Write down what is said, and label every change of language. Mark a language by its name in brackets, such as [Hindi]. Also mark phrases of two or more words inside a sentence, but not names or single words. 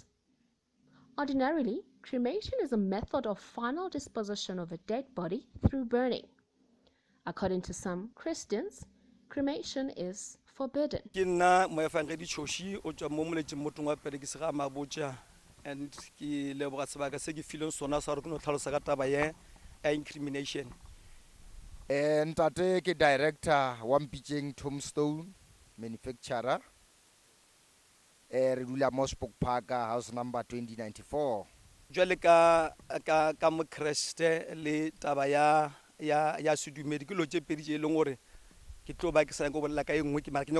[English] Ordinarily, cremation is a method of final disposition of a dead body through burning. According to some Christians, cremation is forbidden. Incrimination. [Northern Sotho] Ntate ke director wa Mpitjeng Tombstone manufacturer re dula mo Spoke Park house number 2094. Jwale ka mo Kriste le taba ya sedumedi ke lo tse pedi tse leng gore ke tlo ba ke sa go bolela ka engwe ke mara ke